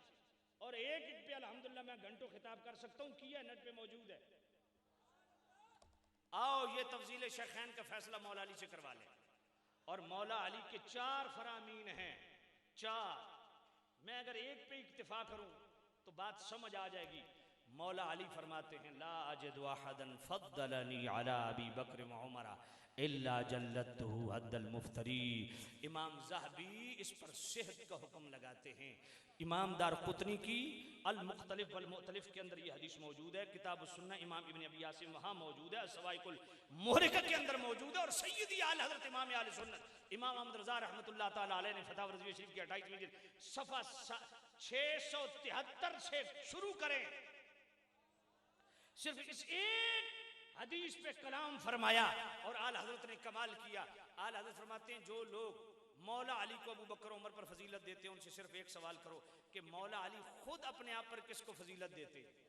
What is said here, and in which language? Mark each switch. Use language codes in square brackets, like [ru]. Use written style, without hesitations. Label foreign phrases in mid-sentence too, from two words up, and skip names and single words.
[hi] और एक एक पे अल्हम्दुलिल्लाह मैं घंटों खिताब कर सकता हूं, किया नेट पे मौजूद है। आओ ये तफजील शेखैन का फैसला मौला अली से करवा लें। और मौला अली के 4 फरामीन हैं, 4। मैं अगर एक पे इक्तिफा करूं तो बात समझ आ जाएगी। मौला अली फरमाते हैं [ar] لا أجد أحدا فضلني على أبي بكر و عمر إلا جلدته حد المفتري. [hi] इमाम ज़हबी इस पर सेहत का हुक्म लगाते हैं। इमाम दारक़ुतनी की अल मुख्तलिफ वल मुख्तलिफ के अंदर ये हदीस मौजूद है। किताब सुन्ना इमाम इब्न अबी यासिम वहाँ मौजूद है, सवाइकुल मुहरिका के अंदर मौजूद है। और सय्यदी आल हज़रत इमाम आल सुन्नत इमाम अहमद रज़ा [ar] رحمة الله تعالى عليه [hi] ने फतवा रज़वी शरीफ की 28वीं जिल्द सफ़ा 673 से शुरू करें, सिर्फ इस एक हदीस पे कलाम फरमाया और आला हजरत ने कमाल किया। आला हजरत फरमाते हैं जो लोग मौला अली को अबू बकर उमर पर फजीलत देते हैं उनसे सिर्फ एक सवाल करो कि मौला अली खुद अपने आप पर किसको फजीलत देते।